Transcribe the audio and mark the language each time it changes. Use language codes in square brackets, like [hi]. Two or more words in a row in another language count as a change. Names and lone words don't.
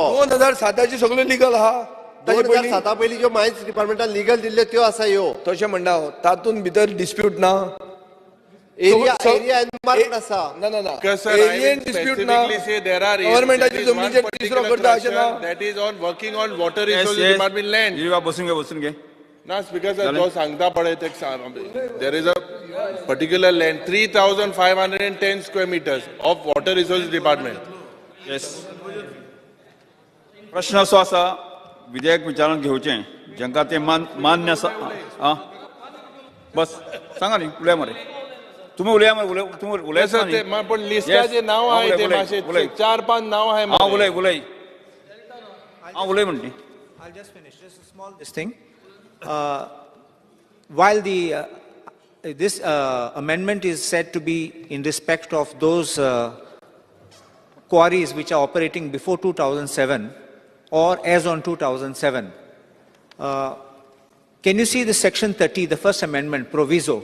[kok] 2007ची सगळ्यो लिगल आहा 2007 पयलीं ज्यो मायन्स डिपार्टमेंटान लिगल दिल्ल्यो त्यो आसा ह्यो तशें म्हणटा हांव तातूंत भितर डिस्प्यूट ना एरिया एनमार्क आसा ना ना ना एरियन डिस्प्यूट ना गव्हर्नमेंटाची जमनीचेर तिसरो करता अशें ना [en] that is on working on water resources department land [kok] बसून घे ना स्पीकर सर जो सांगता पळय ते [en] there is a particular land 3510 square meters of water resources department [kok] येस प्रश्न असो आसा विधेयक विचारांत घेवचें जांकां तें मान्य आसा बस सांगा न्ही उलया मरे तुम्ही उलया मरे तुम्ही उलयता पण लिस्टाचे नाव आहे ते मातशे 4-5 नाव आहे उलय म्हणटी [en] I'll just finish. Just a small this thing. While this amendment is said to be in respect of those quarries which are operating before 2007 or as on 2007, can you see the section 30, the first amendment, proviso?